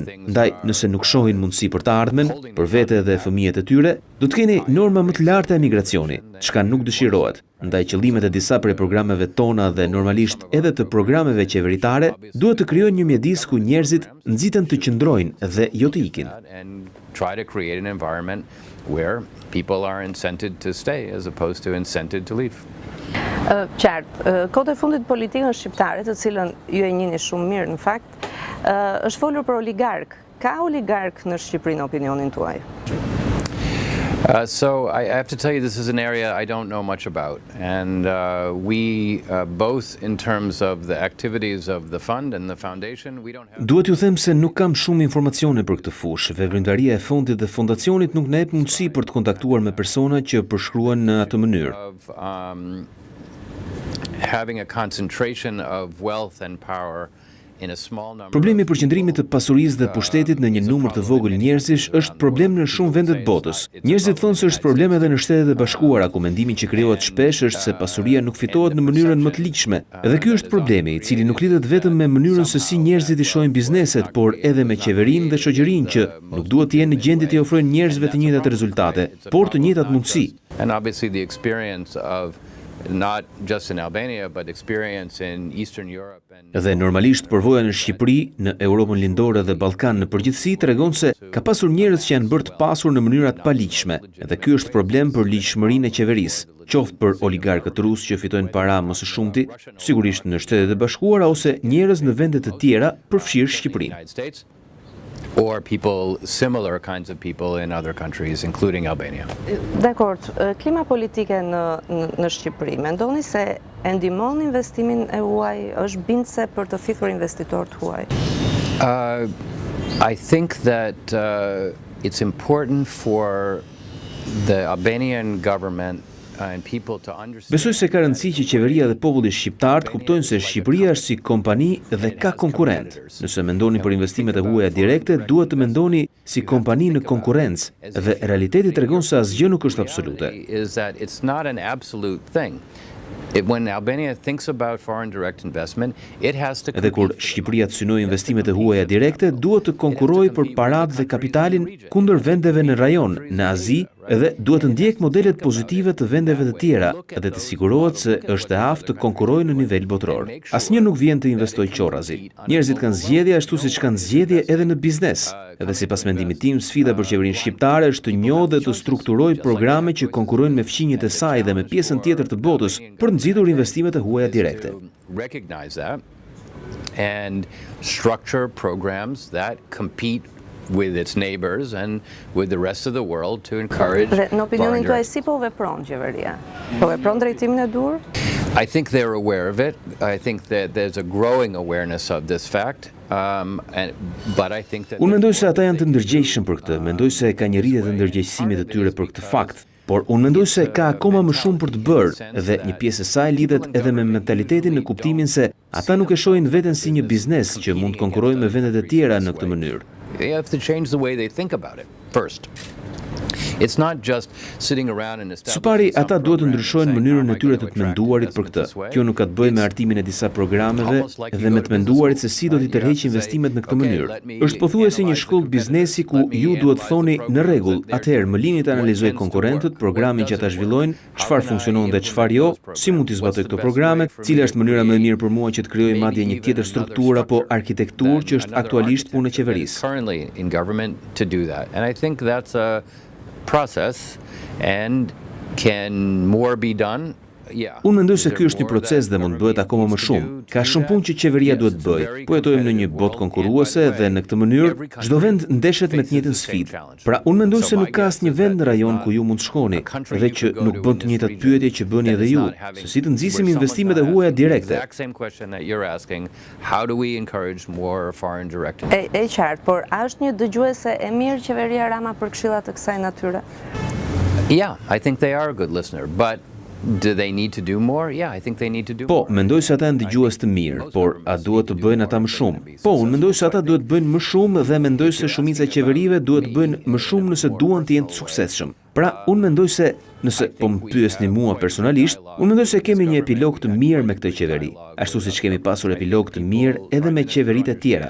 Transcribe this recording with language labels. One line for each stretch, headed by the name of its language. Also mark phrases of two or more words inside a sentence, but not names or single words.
Albanian: Ndaj, nëse nuk shohin mundësi për të ardhmen, për vete dhe fëmijët e tyre, do të keni norma më të larta e migracioni, çka nuk dëshirohet. Ndaj qëllimet e disa prej programeve tona dhe normalisht edhe të programeve qeveritare duhet të krijojnë një mjedis ku njerëzit nxiten të qëndrojnë dhe jo të ikin.
English: Try to create an environment where people are incented to stay as opposed to incented to leave.
Albanian: Qartë, kohët e fundit politikën shqiptare, të cilën ju e njihni shumë mirë në fakt, është folur për oligark. Ka oligark në Shqipëri në opinionin tuaj?
English: So I have to tell you, this is an area I don't know much about, and we both in terms of the activities of the fund and the foundation, we don't have.
Albanian: Duhet ju them se nuk kam shumë informacione për këtë fushë. Veprimtaria e fondit dhe fondacionit nuk na jep mundësi për të kontaktuar me persona që përshkruan në atë mënyrë.
English: Having a concentration of wealth and power in a small number.
Albanian: Problemi I përqendrimit të pasurisë dhe pushtetit në një numër të vogël njerëzish është problem në shumë vende të botës. Njerëzit thonë se është problem edhe në Shtetet e Bashkuara, ku mendimi që krijohet shpesh është se pasuria nuk fitohet në mënyrën më të ligjshme. Dhe ky është problemi, I cili nuk lidhet vetëm me mënyrën se si njerëzit I shohin bizneset, por edhe me qeverinë dhe shoqërinë që nuk duhet të jenë në gjendje të ofrojnë njerëzve të njëjtat rezultate, por të njëjtat mundësi.
English: And obviously the experience of not just in Albania, but experience in Eastern Europe and.
Albanian: Dhe normalisht përvoja në Shqipëri, në Europën Lindore dhe Ballkan në përgjithësi tregon se ka pasur njerëz që janë bërë të pasur në mënyra të paligjshme. Dhe ky është problem për ligjshmërinë e qeverisë, qoftë për oligarkët rusë që fitojnë para më së shumti, sigurisht në Shtetet e Bashkuara ose njerëz në vende të tjera, përfshirë Shqipërinë.
English: Or people, similar kinds of people in other countries, including Albania.
Albanian: Dakor, klima politike në Shqipëri, mendoni se e ndihmon investimin e huaj, është bindse për të fitur investitorët huaj?
English: I think that it's important for the Albanian government and people to understand.
Albanian: Besoj se ka rëndësi që qeveria dhe populli shqiptar të kuptojnë se Shqipëria është si kompani dhe ka konkurrent. Nëse mendoni për investimet e huaja direkte, duhet të mendoni si kompani në konkurrencë dhe realiteti tregon se asgjë nuk është absolute.
English: When Albania thinks about foreign direct investment, it has to.
Albanian: Edhe kur Shqipëria të synojë investimet e huaja direkte, duhet të konkurrojë për paratë dhe kapitalin kundër vendeve në rajon, në Azi edhe duhet të ndjek modelet pozitive të vendeve të tjera edhe të sigurohet se është e aftë të konkurrojë në nivel botëror. Asnjë nuk vjen të investojë qorrazi. Njerëzit kanë zgjedhje ashtu siç kanë zgjedhje edhe në biznes. Edhe sipas mendimit tim, sfida për qeverinë shqiptare është të njohë dhe të strukturojë programe që konkurrojnë me fqinjet e saj dhe me pjesën tjetër të botës për nxitur investimet e huaja direkte.
English: And structure programs that compete with its neighbors and with the rest of the world to encourage.
Albanian: Dhe në opinionin tuaj si po vepron qeveria? Po vepron drejtimin e dur?
English: I think they're aware of it. I think that there's a growing awareness of this fact. But I think that
Albanian: Unë mendoj se ata janë të ndërgjegjshëm për këtë. Mendoj se ka një rritje të ndërgjegjësimit të tyre për këtë fakt. Por unë mendoj se ka akoma më shumë për të bërë dhe një pjesë e saj lidhet edhe me mentalitetin në kuptimin se ata nuk e shohin veten si një biznes që mund të konkurrojë me vendet e tjera në këtë mënyrë.
English: They have to change the way they think about it first. It's not just sitting around and
Albanian: Së pari, ata duhet të ndryshojnë mënyrën e tyre të menduarit për këtë. Kjo nuk ka të bëjë me artimin e disa programeve dhe me të menduarit se si do t'i tërheqë investimet në këtë mënyrë. Është pothuajse një shkollë biznesi ku ju duhet thoni në rregull, atëherë më lini të analizoj konkurrentët, programin që ata zhvillojnë, çfarë funksionon dhe çfarë jo, si mund t'i zbatoj këto programe, cila është mënyra më e mirë për mua që të krijoj madje një tjetër strukturë apo arkitekturë që është aktualisht punë e qeverisë.
English: Currently in government to do that. And I think that's a process and can more be done? Yeah.
Albanian: Unë mendoj se ky është një proces dhe mund bëhet akoma më shumë. Ka shumë punë që qeveria duhet bëjë. Po jetojmë në një botë konkurruese dhe në këtë mënyrë çdo vend ndeshet me të njëjtën sfidë. Pra unë mendoj se nuk ka asnjë vend në rajon ku ju mund të shkoni dhe që nuk bën të njëjtat pyetje që bëni edhe ju, se si të nxisim investimet e huaja direkte. E qartë, por a është një dëgjuese e mirë qeveria Rama për këshilla të kësaj natyre?
English: Yeah, I think they are a good listener, but do they need to do more? Yeah, I think they need to do
Albanian: Po,
English: more.
Albanian: mendoj se ata janë dëgjues të mirë, por a duhet të bëjnë ata më shumë? Po, unë mendoj se ata duhet të bëjnë më shumë dhe mendoj se shumica e qeverive duhet të bëjnë më shumë nëse duan të jenë të suksesshëm. Pra, unë mendoj se nëse po më pyesni mua personalisht, unë mendoj se kemi një epilog të mirë me këtë qeveri, ashtu siç kemi pasur epilog të mirë edhe me qeveritë e tjera.